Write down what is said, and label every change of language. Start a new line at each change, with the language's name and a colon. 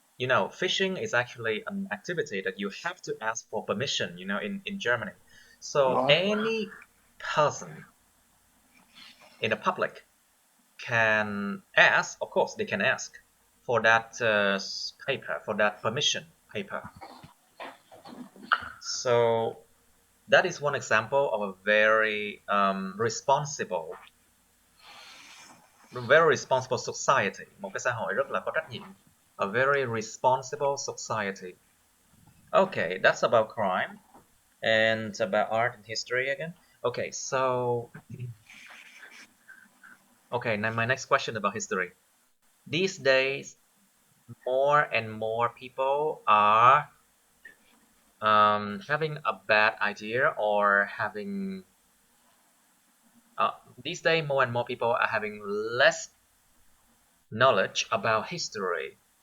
English: you know, fishing is actually an activity that you have to ask for permission, you know, in Germany. So any person in the public can ask, of course, they can ask for that paper, for that permission paper. So that is one example of a very responsible society,
Vietnamese: một cái xã hội rất là có trách nhiệm.
English: A very responsible society. Okay, that's about crime and about art and history again. Okay, so okay, now my next question about history. These days, more and more people are having a bad idea or having these days more and more people are having less knowledge about history.